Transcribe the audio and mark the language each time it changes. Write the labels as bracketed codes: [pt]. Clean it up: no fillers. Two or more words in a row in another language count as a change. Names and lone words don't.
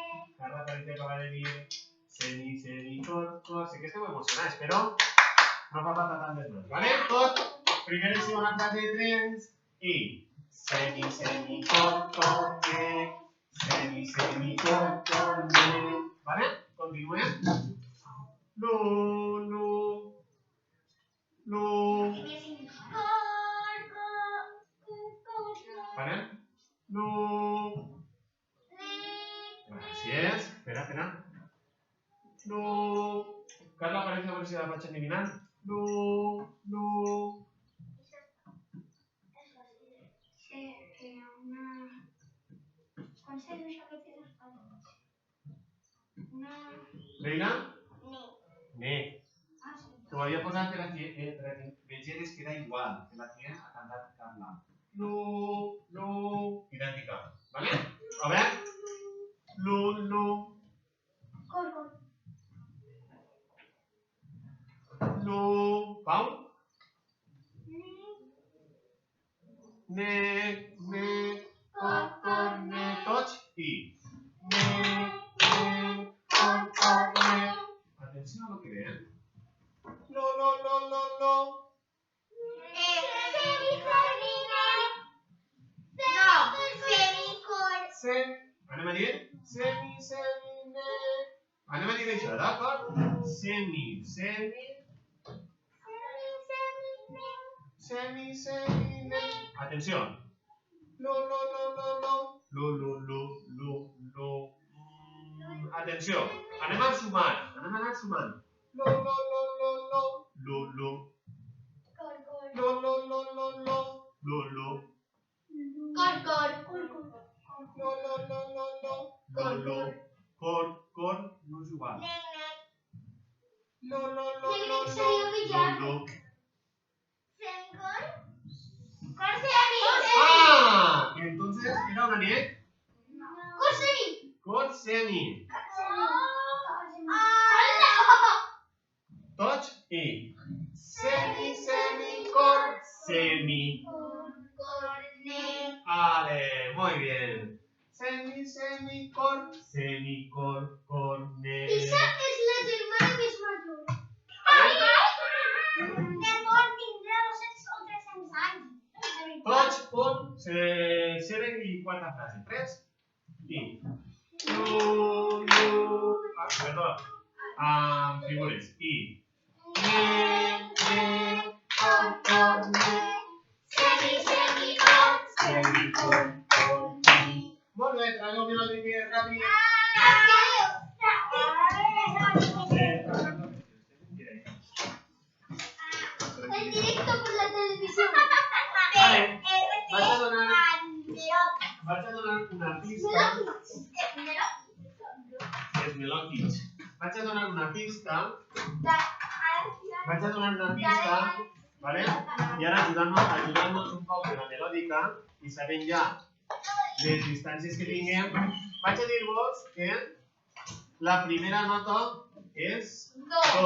[ca] Carla Aparicio acaba de dir semi, semi, cor, cor. Sé que esteu emocionats, però no fa falta tant més, ¿vale? Tot. Primera i segona frase, 3 i... Semi, semi, cor, cor, me. Semi, semi, cor, cor, me. ¿Vale? Continuem. Lu, lu, lu. ¿Vale? Lu. Gràcies. Espera. Lu. Carla Aparicio, a veure si la vaig adivinant. Lu, lu. Leila? Ne. T'ho havia posat per aquí, per que vegeres que era igual que la que ha cantat Carla. Lu, lu, idèntica. ¿Vale? A veure. Lu, lu. Lu. Pau? Ne, ne, cor, cor, ne. Tots i... Ne, cor, cor, ne. [es] Atenció a lo que vean. [ca] Lo, lo, lo, lo, lo. Anem a dir? Semi, semi, ne. Anem a dir això, d'acord? Semi, semi. Semi, semi, ne. Atenció. Lo, lo, lo, lo, lo. Lo, lo, lo, lo, lo. Atenció. Anem a sumar. Anem a anar sumant. Lo, lo, lo, lo, lo. Lo, lo. Lo, lo, lo, lo, lo. Lo, lo. Lo, lo, lo, lo, lo. Lo, lo. Cor, no és igual. Lo, lo, lo, lo, lo. Lo, lo. ¡Ah! [es] Entonces, ¿era una net? Cor semi. [ca] Touch y semi, semi, cor, semi. [es] Vale, muy bien. [ca] Semi, semi, cor, ne. [es] Esa es [ca] la germana més major. Llavors tindrà 200 o 300 anys. Touch, punt, 7 i 4 frases. 3 i... Lu, lu... Perdó. Figures. I... Ne, cor, ne. Semi, semi, cor, ne. Molt bé, tragueu-me la línia ràpid. [es] En directo por la televisión. [ca] Vale, vaig a donar una pista. És melòquic. Vaig a donar una pista. ¿Vale? I ara ajudant-nos un poc de la melòdica i sabent ja les distàncies que tinguem, vaig a dir-vos que la primera nota és do.